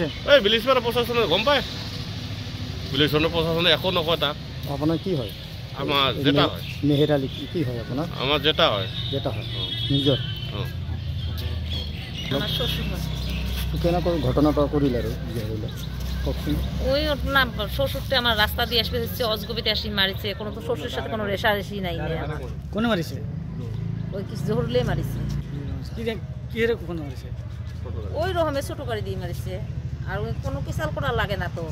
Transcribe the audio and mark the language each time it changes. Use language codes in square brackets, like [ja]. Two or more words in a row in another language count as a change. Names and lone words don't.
[as] এই বিলিছপাৰা প্ৰশাসনে গম পায় বিলিছপাৰা প্ৰশাসনে একো নকয় তাক আপোনাৰ কি হয় আমাৰ জেঠা হয় মেহেৰ আলী কি হয় আপোনাৰ আমাৰ জেঠা হয় নিজৰ কেনেকৈ ঘটনাটা কৰিলে আৰু কওকচোন [bn] ওই না শ্বশুরটা আমার রাস্তা দিয়ে আসবে হচ্ছে অজগবিতে আসি মারিছে কোনো তো শ্বশুরের সাথে কোনো রেশারেশি নাই [as] কোনে মারিছে [bn] ওই কিছু জহুরলে মারিছে কি রে কোন মারিছে ওই রকমে ছোট গাড়ি দিয়ে মারিছে আর ওই কোনো কিসাল করা লাগে না তো